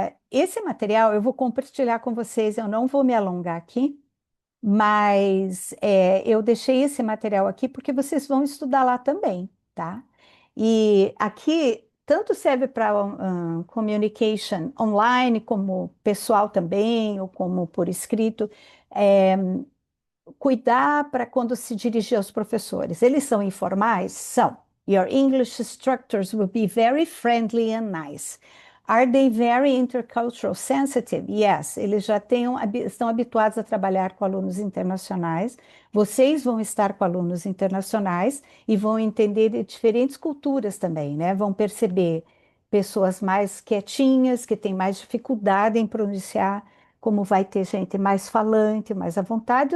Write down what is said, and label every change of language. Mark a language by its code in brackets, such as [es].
[pt] Esse material eu vou compartilhar com vocês, eu não vou me alongar aqui, mas eu deixei esse material aqui porque vocês vão estudar lá também, tá? E aqui tanto serve para [en] communication online, [pt] como pessoal também, ou como por escrito. É, cuidar para quando se dirigir aos professores. Eles são informais? São. [en] Your English instructors will be very friendly and nice. Are they very intercultural sensitive? [pt] Yes, eles já estão habituados a trabalhar com alunos internacionais. Vocês vão estar com alunos internacionais e vão entender de diferentes culturas também, né? Vão perceber pessoas mais quietinhas, que têm mais dificuldade em pronunciar, como vai ter gente mais falante, mais à vontade.